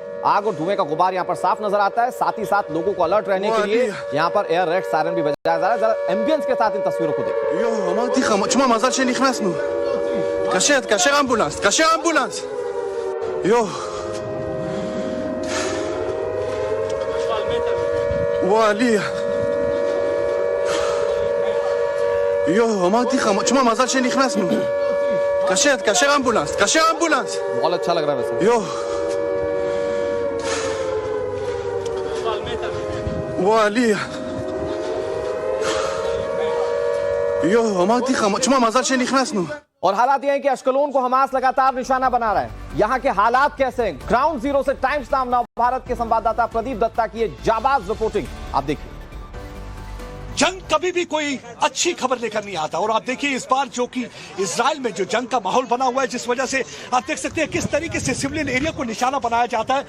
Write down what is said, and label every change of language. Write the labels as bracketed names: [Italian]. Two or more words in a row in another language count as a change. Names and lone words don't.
[Hindi] आग और धुएं का गुबार यहाँ पर साफ नजर आता है। साथ ही साथ लोगों को अलर्ट रहने के लिए यहाँ पर [English] air raid siren [Hindi] भी बजाया जा रहा है। जरा एम्बियंस के साथ इन तस्वीरों को देखिए। [Hebrew] وعلي אמרתי לך, תשמע, מזל שנכנסנו. תקשר אמבולנס, תקשר אמבולנס. [Hindi] बहुत अच्छा लग रहा है वैसे। [Hebrew] וואלי. אמרתי לך, תשמע, מזל שנכנסנו. [Hindi] और हालात ये हैं कि अश्कलोन को हमास लगातार निशाना बना रहा है। यहाँ के हालात कैसे हैं? [English] ground zero [Hindi] से टाइम्स नाउ नव भारत के संवाददाता प्रदीप दत्ता की ये जाबाज रिपोर्टिंग आप देखिए। जंग कभी भी कोई अच्छी खबर लेकर नहीं आता, और आप देखिए इस बार जो कि इजराइल में जो जंग का माहौल बना हुआ है, जिस वजह से आप देख सकते हैं किस तरीके से [English] civilian area [Hindi] को निशाना बनाया जाता है।